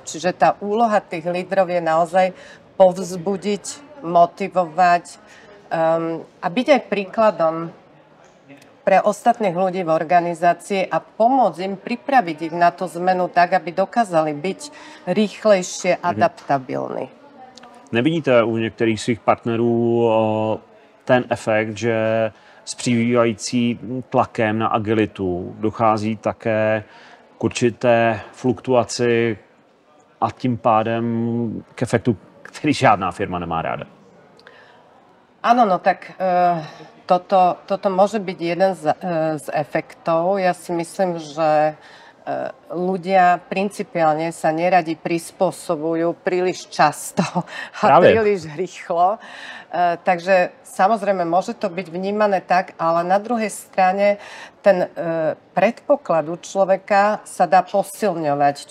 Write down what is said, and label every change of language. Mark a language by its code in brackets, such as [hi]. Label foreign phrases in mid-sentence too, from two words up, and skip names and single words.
[sk] Čiže tá úloha tých lídrov je naozaj povzbudiť, motivovať, a byť aj príkladom pre ostatných ľudí v organizácii a pomôcť im pripraviť ich na tú zmenu tak, aby dokázali byť rýchlejšie adaptabilní. [cs] Nevidíte u některých svých partnerů ten efekt, že s přibývajícím tlakem na agilitu dochází také k určité fluktuaci a tím pádem k efektu, který žádná firma nemá ráda? [sk] Áno, no tak toto môže byť jeden z efektov. Ja si myslím, že ľudia principiálne sa neradi prispôsobujú príliš často a príliš rýchlo. Takže samozrejme môže to byť vnímané tak, ale na druhej strane ten predpoklad u človeka sa dá posilňovať.